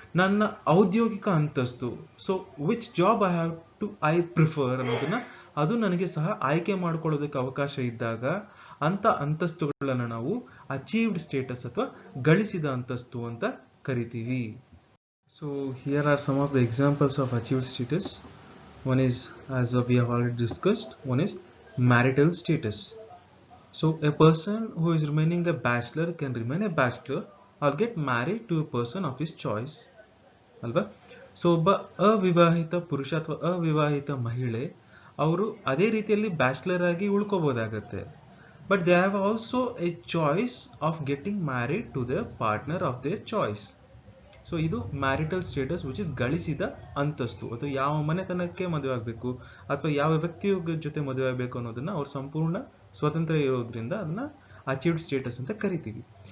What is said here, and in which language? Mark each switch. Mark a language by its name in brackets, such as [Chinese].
[Kannada] ನನ್ನ ಔದ್ಯೋಗಿಕ ಅಂತಸ್ತು, [English] so which job I prefer [Kannada] ಅನ್ನೋದನ್ನ ಅದು ನನಗೆ ಸಹ ಆಯ್ಕೆ ಮಾಡ್ಕೊಳ್ಳೋದಕ್ಕೆ ಅವಕಾಶ ಇದ್ದಾಗ ಅಂತ ಅಂತಸ್ತುಗಳನ್ನ ನಾವು ಅಚೀವ್ಡ್ ಸ್ಟೇಟಸ್ ಅಥವಾ ಗಳಿಸಿದ ಅಂತಸ್ತು ಅಂತ ಕರಿತೀವಿ. [English] So here are some of the examples of achieved status. One is, as we have already discussed, one is marital status. So a person who is remaining a bachelor can remain a bachelor or get married to a person of his choice. [Kannada] ಅಲ್ವಾ? So ಒಬ್ಬ ಅವಿವಾಹಿತ ಪುರುಷ ಅಥವಾ ಅವಿವಾಹಿತ ಮಹಿಳೆ ಅವರು ಅದೇ ರೀತಿಯಲ್ಲಿ bachelor ಆಗಿ ಉಳ್ಕೋಬಹುದಾಗತ್ತೆ. [English] But they have also a choice of getting married to the partner of their choice. [Kannada] So ಇದು ಮ್ಯಾರಿಟಲ್ ಸ್ಟೇಟಸ್ [English] which is [Kannada] ಗಳಿಸಿದ ಅಂತಸ್ತು. ಅಥವಾ ಯಾವ ಮನೆತನಕ್ಕೆ ಮದುವೆ ಆಗಬೇಕು ಅಥವಾ ಯಾವ ವ್ಯಕ್ತಿಯ ಜೊತೆ ಮದುವೆ ಆಗಬೇಕು ಅನ್ನೋದನ್ನ ಅವ್ರ ಸಂಪೂರ್ಣ ಸ್ವತಂತ್ರ ಇರೋದ್ರಿಂದ ಅದನ್ನ ಅಚೀವ್ಡ್ ಸ್ಟೇಟಸ್ ಅಂತ ಕರಿತೀವಿ.